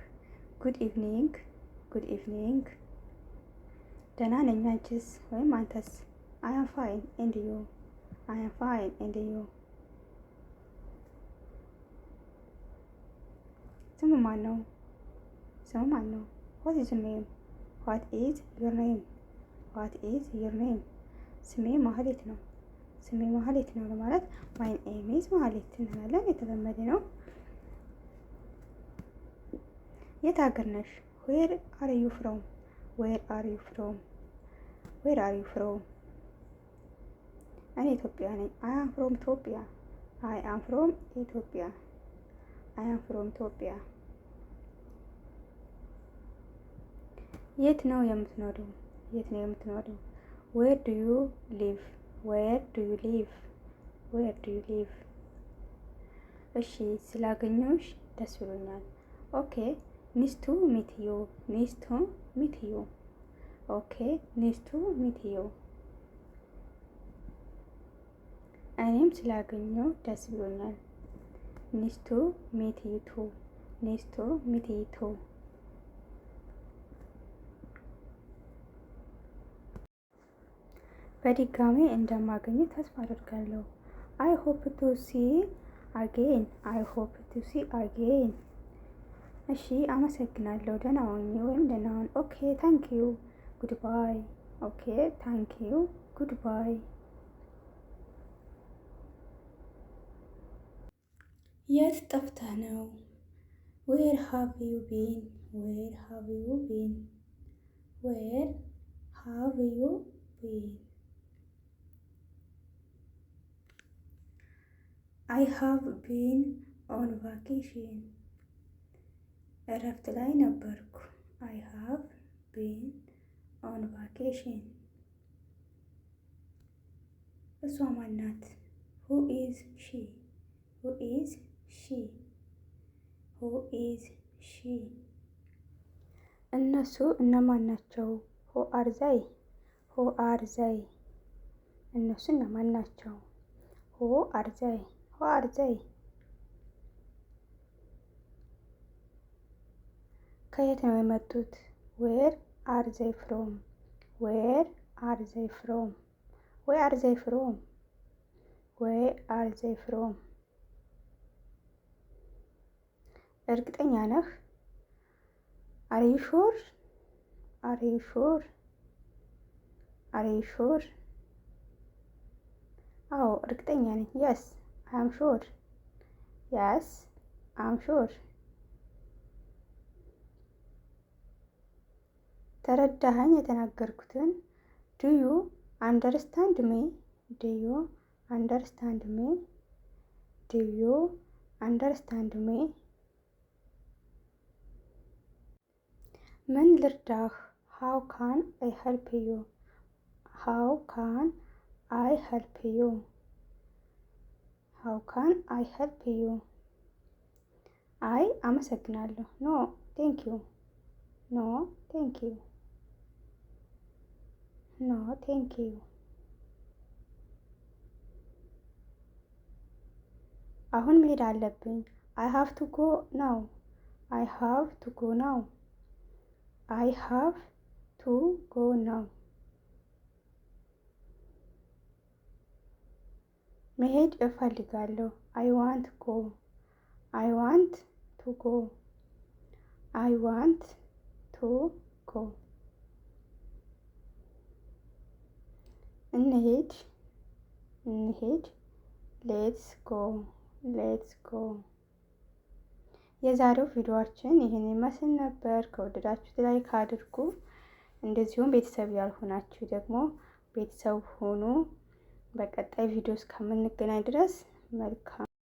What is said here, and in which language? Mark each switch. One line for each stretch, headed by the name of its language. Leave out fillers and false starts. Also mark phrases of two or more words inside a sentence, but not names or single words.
English: good evening good evening።
Amharic: ደህና ነኝ፣ አንቺስ ወይም አንተስ?
English: I am fine and you I am fine and you።
Amharic: ስሙ ማን ነው? ስሙ ማን ነው?
English: What is your name? What is your name? What is your name?
Amharic: ስሜ ማህሌት ነው። ስሜ ማህሌት ነው ለማለት
English: my name is
Amharic: ማህሌት እንላለን። የተለመደ ነው። የት ሀገር ነሽ?
English: Where are you from? Where are you from? Where are you from?
Amharic: እኔ ኢትዮጵያ ነኝ።
English: I am from ኢትዮጵያ። I am from ኢትዮጵያ። I am from ኢትዮጵያ።
Amharic: የት ነው የምትኖሪው? የት ነው የምትኖሪው?
English: Where do you live? Where do you live? Where do you live?
Amharic: እሺ ስላገኘሁሽ ደስ ብሎኛል። ኦኬ
English: nice to meet you. nice to meet you. ኦኬ nice to meet you.
Amharic: እኔም ስላገኘሁ ደስ ብሎኛል።
English: nice to meet you too. nice to meet you too.
Amharic: በድጋሚ እንደማገኘ ተስፋ አደርጋለሁ።
English: I hope to see again. I hope to see again.
Amharic: እሺ አመሰግናለሁ። ደህና ሁኚ ወይም ደህና ሁን።
English: OK thank you goodbye። OK thank you goodbye።
Amharic: የት ጠፍተህ ነው?
English: Where have you been? Where have you been? Where have you been? I have been on vacation.
Amharic: እረፍት ላይ ነበርኩ።
English: I have been on vacation.
Amharic: እሷ ማን ናት?
English: Who is she? Who is she? Who is she?
Amharic: እነሱ እነማን ናቸው?
English: Who are they? Who are they?
Amharic: እነሱ እነማን ናቸው?
English: Who are they? Who are they?
Amharic: ከየት ነው የመጡት?
English: Where are they from? Where are they from? Where are they from? Where are they from?
Amharic: እርግጠኛ ነህ?
English: Are you sure? Are you sure? Are you sure?
Amharic: አዎ እርግጠኛ ነኝ።
English: Yes, I am sure. Yes, I am sure.
Amharic: ተረዳኸኝ የተናገርኩትን?
English: Do you understand me? Do you understand me? Do you understand me?
Amharic: ምን ልርዳህ?
English: How can I help you? How can I help you? How can I help you?
Amharic: አይ አመሰግናለሁ።
English: No, thank you. No, thank you. No, thank you.
Amharic: አሁን መሄድ አለብኝ።
English: I have to go now. I have to go now. I have to go now.
Amharic: መሄድ እፈልጋለሁ።
English: I want to go. I want to go. I want to go.
Amharic: እንሂድ እንሂድ።
English: Let's go. Let's go.
Amharic: የዛሬው ቪዲዮአችን ይህን ይመስል ነበር። ከወደዳችሁት ላይክ አድርጉ። እንደዚሁም ቤተሰብ ያልሆናችሁ ደግሞ ቤተሰብ ሆኑ። በቀጣይ ቪዲዮ እስከምንገናኝ ድረስ መልካም